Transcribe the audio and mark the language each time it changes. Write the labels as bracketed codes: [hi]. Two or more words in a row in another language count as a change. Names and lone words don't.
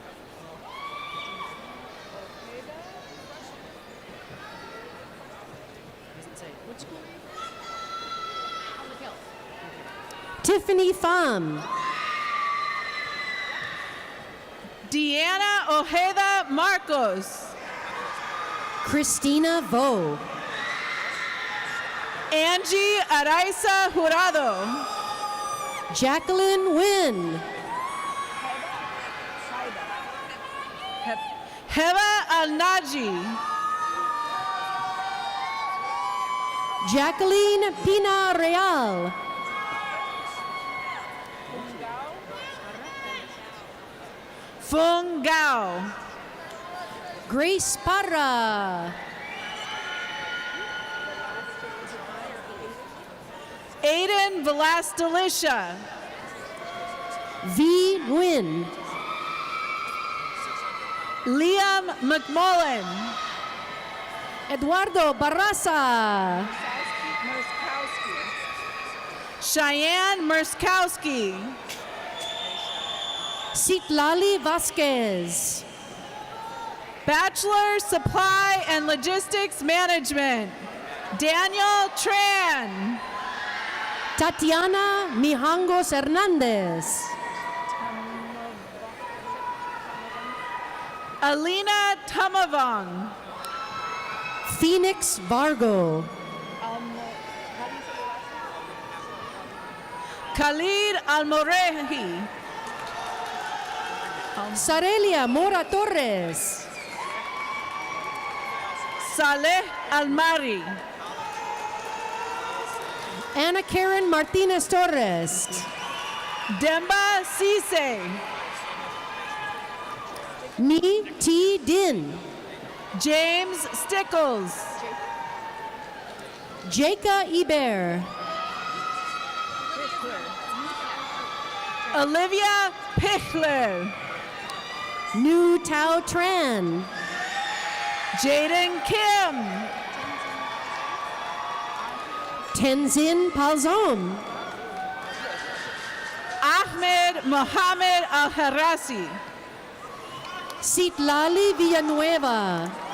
[en] Doesn't say. What school? Public Health. Tiffany Pham. Deanna Ojeda Marcos. Christina Vo. Angie Araiza Jurado. Jacqueline Nguyen. Heba Al-Naji. Jacqueline Pina Real. Fung Gao. Grace Parra. Aiden Velastalicia. V. Nguyen. Liam McMullen. Eduardo Barraza. Cheyenne Murskowski. Citlali Vasquez. Bachelor Supply and Logistics Management. Daniel Tran. Tatiana Mijangos Hernandez. Alina Tamavong. Phoenix Vargo. Khalid Almorehi. Sarelia Mora Torres. Saleh Almari. Ana Karen Martinez Torres. Demba Cisse. Ni T. Din. James Stickles. Jaka Iber. Olivia Pichler. Nu Tao Tran. Jaden Kim. Tenzin Palzom. Ahmed Mohamed Al-Harasi. Citlali Villanueva.